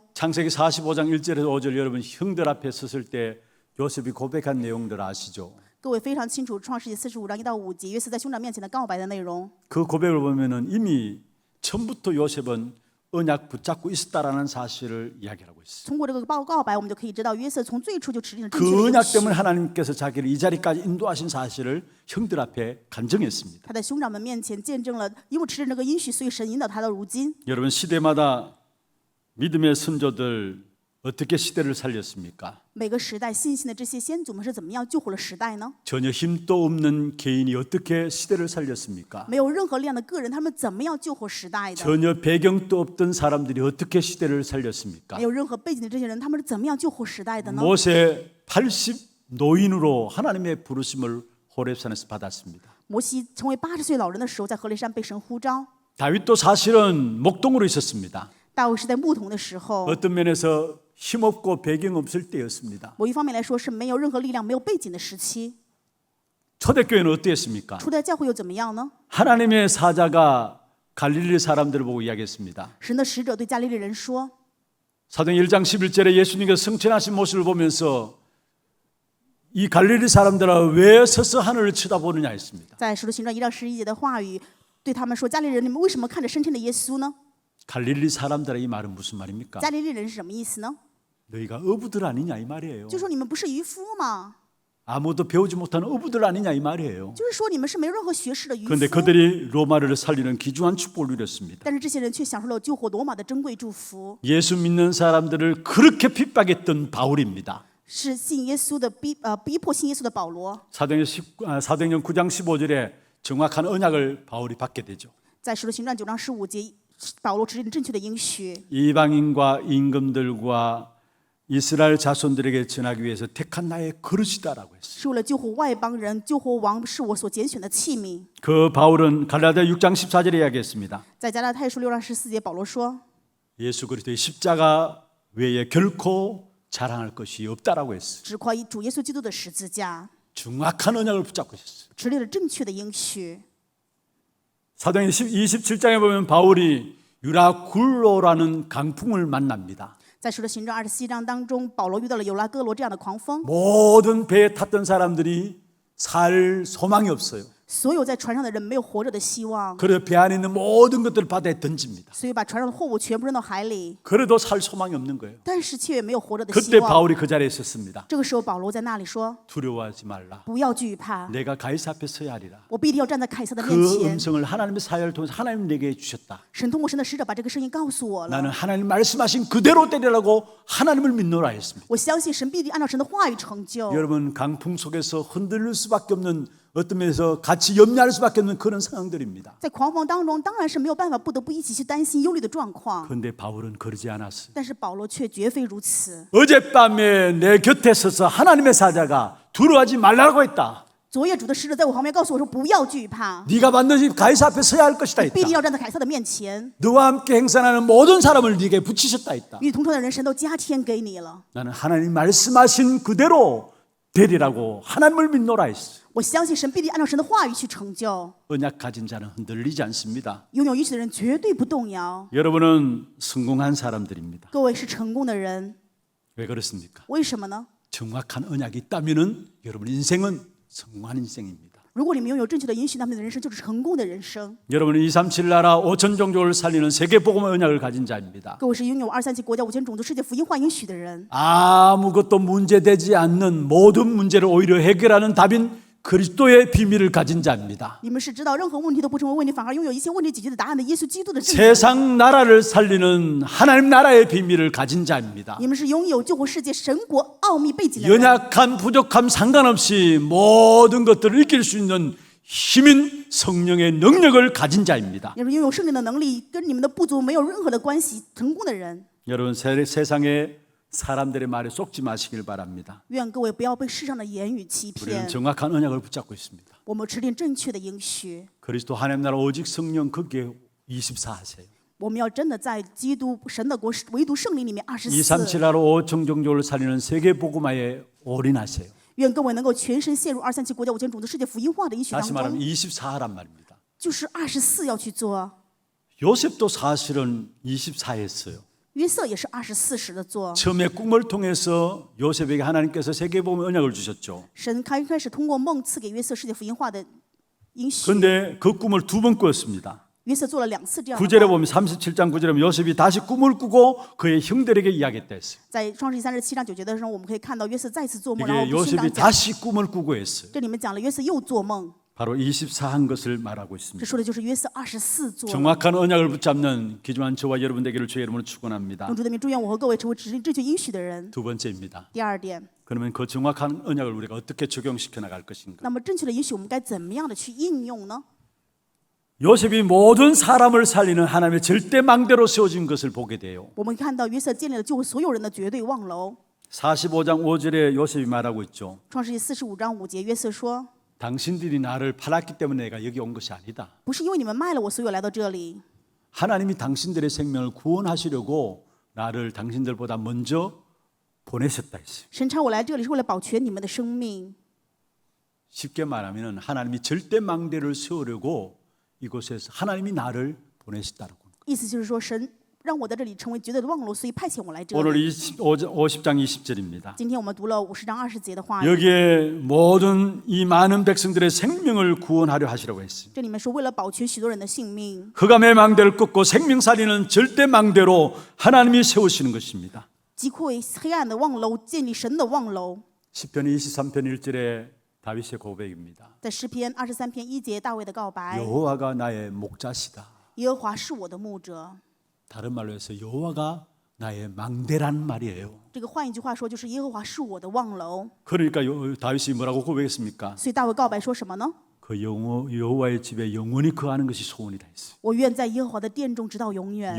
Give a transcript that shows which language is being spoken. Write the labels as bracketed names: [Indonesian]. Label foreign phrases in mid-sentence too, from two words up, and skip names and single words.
[Korean] 창세기 45장 1절에서 5절 여러분 형들 앞에 섰을 때 요셉이 고백한 내용들 아시죠? [Chinese] 各位非常清楚，《创世纪45章1到5节，约瑟在兄长面前的告白的内容。 [Korean] 그 고백을 보면은 이미 처음부터 요셉은 언약 붙잡고 있었다라는 사실을 이야기하고 있어요. [Chinese] 通过这个告白，我们就可以知道，约瑟从最初就持定了正 [Korean] 그 [Chinese] 确的应 [Korean] 언약 [Chinese] 许。 [Korean] 때문에 하나님께서 자기를 이 자리까지 인도하신 사실을 형들 앞에 간증했습니다. [Chinese] 他在兄长们面前见证了，因为持定这个应许，所以神引导他到如今。 [Korean] 여러분 시대마다 믿음의 선조들 어떻게 시대를 살렸습니까? [Chinese] 每个时代信心的这些先祖们是怎么样救活了时代呢？ [Korean] 전혀 힘도 없는 개인이 어떻게 시대를 살렸습니까? [Chinese] 没有任何力量的个人，他们怎么样救活时代的？ [Korean] 전혀 배경도 없던 사람들이 어떻게 시대를 살렸습니까? [Chinese] 没有任何背景的这些人，他们是怎么样救活时代的呢？ [Korean] 모세 80 노인으로 하나님의 부르심을 호렙산에서 받았습니다. [Chinese] 摩西成为80岁老人的时候，在何烈山被神呼召。 [Korean] 다윗도 사실은 목동으로 있었습니다. [Chinese] 大卫是在牧童的时候， [Korean] 어떤 면에서 힘없고 배경 없을 때였습니다. [Chinese] 某一方面来说是没有任何力量、没有背景的时期。 [Korean] 초대교회는 어땠습니까? [Chinese] 初代教会又怎么样呢？ [Korean] 하나님의 사자가 갈릴리 사람들을 보고 이야기했습니다. [Chinese] 神的使者对加利利人说， [Korean] 사도행 1장 11절에 예수님께서 승천하신 모습을 보면서 이 갈릴리 사람들아 왜 서서 하늘을 쳐다보느냐 했습니다. [Chinese] 在使徒行传1章11节的话语，对他们说：“加利利人，你们为什么看着升天的耶稣呢？” [Korean] 갈릴리 사람들아 이 말은 무슨 말입니까? [Chinese] 加利利人是什么意思呢？ [Korean] 너희가 어부들 아니냐 이 말이에요. [Chinese] 就说你们不是渔夫吗？ [Korean] 아무도 배우지 못한 어부들 아니냐 이 말이에요. [Chinese] 就是说你们是没有任何学识的渔夫。 [Korean] 그런데 그들이 로마를 살리는 귀중한 축복을 누렸습니다. [Chinese] 但是这些人却享受了救活罗马的珍贵祝福， [Korean] 예수 믿는 사람들을 그렇게 핍박했던 바울입니다. [Chinese] 是信耶稣的逼迫信耶稣的保罗。 [Korean] 사도행전 9장 15절에 정확한 언약을 바울이 받게 되죠. [Chinese] 在使徒行传9章15节，保罗指定正确的应许。 [Korean] 이방인과 임금들과 이스라엘 자손들에게 전하기 위해서 택한 나의 그릇이다라고 했어요. [Chinese] 是为了救活外邦人，救活王是我所拣选的器皿。 [Korean] 그 바울은 갈라디아 6장 14절에 이야기했습니다. [Chinese] 在加拉太书6章14节，保罗说： [Korean] 예수 그리스도의 십자가 외에 결코 자랑할 것이 없다라고 했어요. [Chinese] 只夸主耶稣基督的十字架， [Korean] 정확한 언약을 붙잡고 있었어요. [Chinese] 持立了正确的应许。 [Korean] 사도행 27장에 보면 바울이 유라굴로라는 강풍을 만납니다. [Chinese] 在使徒行传27章当中，保罗遇到了有拉哥罗这样的狂风， [Korean] 모든 배에 탔던 사람들이 살 소망이 없어요. [Chinese] 所有在船上的人没有活着的希望， [Korean] 그래서 배 안에 있는 모든 것들을 바다에 던집니다. [Chinese] 所以把船上的货物全部扔到海里， [Korean] 그래도 살 소망이 없는 거예요. [Chinese] 但是却也没有活着的希 [Korean] 그때 [Chinese] 望。 [Korean] 바울이 그 자리에 있었습니다. [Chinese] 这个时候，保罗在那里说 [Korean] 두려워하지 말라. ：“ [Chinese] 不要惧怕， [Korean] 내가 가이사 앞에 서야 하리라. [Chinese] 我必定要站在凯撒的面 [Korean] 그 [Chinese] 前。 [Korean] 음성을 하나님의 사역을 통해서 하나님 내게 주셨다. [Chinese] 神通过神的使者把这个声音告诉我了。 [Korean] 나는 하나님 말씀하신 그대로 때리라고 하나님을 믿노라 했습니다. [Chinese] 我相信神必定按照神的话语成就。 [Korean] 여러분 강풍 속에서 흔들릴 수밖에 없는 어떤 면에서 같이 염려할 수밖에 없는 그런 상황들입니다. [Chinese] 在狂风当中，当然是没有办法，不得不一起去担心忧虑的状况。 [Korean] 그런데 바울은 그러지 않았어요. [Chinese] 但是保罗却绝非如此。 [Korean] 어젯밤에 내 곁에 서서 하나님의 사자가 두려워하지 말라고 했다. [Chinese] 昨夜主的使者在我旁边告诉我说：“不要惧怕， [Korean] 네가 반드시 가이사 앞에 서야 할 것이다 [Chinese] 必定 [Korean] 했다. [Chinese] 要站在凯撒的面前。 [Korean] 너와 함께 행선하는 모든 사람을 네게 붙이셨다 했다. [Chinese] 与你同船的人，神都加添给你了。 [Korean] 나는 하나님 말씀하신 그대로 되리라고 하나님을 믿노라 했어요. [Chinese] 我相信神必定按照神的话语去成就。 [Korean] 언약 가진 자는 흔들리지 않습니다. [Chinese] 拥有应许的人绝对不动摇。 [Korean] 여러분은 성공한 사람들입니다. [Chinese] 各位是成功的人， [Korean] 왜 그렇습니까? [Chinese] 为什么呢？ [Korean] 정확한 언약이 있다면은 여러분 인생은 성공한 인생입니다. [Chinese] 如果你们拥有正确的应许，那么你的人生就是成功的人生。 [Korean] 여러분은 237 나라 5천 종족을 살리는 세계 복음의 언약을 가진 자입니다. [Chinese] 各位是拥有237国家5000种族世界福音化应许的人。 [Korean] 아무것도 문제되지 않는 모든 문제를 오히려 해결하는 답인 그리스도의 비밀을 가진 자입니다. [Chinese] 你们是知道任何问题都不成为问题，反而拥有一切问题解决的答案的耶稣基督的证人。 [Korean] 세상 나라를 살리는 하나님 나라의 비밀을 가진 자입니다. [Chinese] 你们是拥有救活世界神国奥秘背景的人。 [Korean] 연약한 부족함 상관없이 모든 것들을 이길 수 있는 힘인 성령의 능력을 가진 자입니다. [Chinese] 你们拥有圣灵的能力，跟你们的不足没有任何的关系，成功的人。 [Korean] 여러분 세상의 사람들의 말에 속지 마시길 바랍니다. [Chinese] 愿各位不要被世上的言语欺 [Korean] 우리는 [Chinese] 骗。 [Korean] 정확한 언약을 붙잡고 있습니다. [Chinese] 我们持定正确的应许， [Korean] 그리스도 하나님 나라 오직 성령 거기에 24 하세요. [Chinese] 我们要真的在基督神的国唯独圣灵里面24。 [Korean] 237 나라 5천 종족을 살리는 세계 복음화에 올인하세요. [Chinese] 愿各位能够全身陷入237国家5000种族世界福音化的应许当 [Korean] 다시 말하면 [Chinese] 中， [Korean] 24하란 말입니다. [Chinese] 就是24要去做。 [Korean] 요셉도 사실은 24했어요. [Chinese] 约瑟也是24时的做。 [Korean] 처음에 꿈을 통해서 요셉에게 하나님께서 세계 복음의 언약을 주셨죠. [Chinese] 神开始通过梦赐给约瑟世界福音化的应许。 [Korean] 그런데 그 꿈을 두 번 꾸었습니다. [Chinese] 约瑟做了2次这样的 [Korean] 9절에 [Chinese] 话。 [Korean] 보면 37장 9절에 보면 요셉이 다시 꿈을 꾸고 그의 형들에게 이야기했다 했어요. [Chinese] 在创世纪37章9节的时候，我们可以看到约瑟再次做梦，然后 [Korean] 이게 [Chinese] 跟兄 [Korean] 요셉이 [Chinese] 长讲。 [Korean] 다시 꿈을 꾸고 했어요. [Chinese] 这里面讲了约瑟又做梦， [Korean] 바로 24한 것을 말하고 [Chinese] 这 [Korean] 있습니다. [Chinese] 说的就是约瑟24做了。 [Korean] 정확한 언약을 붙잡는 기중한 저와 여러분 되기를 주의 이름으로 축원합니다. [Chinese] 用主的名祝愿我和各位成为指定正确应许的人。 [Korean] 두 번째입니다. [Chinese] 第二点， [Korean] 그러면 그 정확한 언약을 우리가 어떻게 적용시켜 나갈 것인가? [Chinese] 那么正确的应许我们该怎么样的去应用呢？ [Korean] 요셉이 모든 사람을 살리는 하나님의 절대 망대로 세워진 것을 보게 돼요. [Chinese] 我们看到约瑟建立了救所有人的绝对望楼。 [Korean] 45장 5절에 요셉이 말하고 있죠. [Chinese] 创世纪45章5节，约瑟说 [Korean] 당신들이 나를 팔았기 때문에 내가 여기 온 것이 아니다. [Chinese] 不是因为你们卖了我，所以我来到这里。 [Korean] 하나님이 당신들의 생명을 구원하시려고 나를 당신들보다 먼저 보내셨다 했어요. [Chinese] 神差我来这里是为了保全你们的生命。 [Korean] 쉽게 말하면 하나님이 절대 망대를 세우려고 이곳에서 하나님이 나를 보내셨다는 겁니다. [Chinese] 意思就是说，神让我在这里成为绝对的望楼，所以派遣我来这 [Korean] 오늘 [Chinese] 里。 [Korean] 50장 20절입니다. [Chinese] 今天我们读了50章20节的话语， [Korean] 여기에 모든 이 많은 백성들의 생명을 구원하려 하시라고 했어요. [Chinese] 这里面说为了保全许多人的性命， [Korean] 흑암의 망대를 꺾고 생명 살리는 절대 망대로 하나님이 세우시는 것입니다. [Chinese] 击溃黑暗的望楼，建立神的望楼。 [Korean] 시편 23편 1절에 다윗의 고백입니다. [Chinese] 在诗篇23篇1节，大卫的告白： [Korean] 여호와가 나의 목자시다. [Chinese] 耶和华是我的牧者。 [Korean] 다른 말로 해서 여호와가 나의 망대란 말이에요. [Chinese] 这个换一句话说，就是耶和华是我的望楼。 [Korean] 그러니까 다윗이 뭐라고 고백했습니까? [Chinese] 所以大卫告白说什么呢？ [Korean] 그 여호와의 집에 영원히 거하는 것이 소원이다 했어요. [Chinese] 我愿在耶和华的殿中直到永远，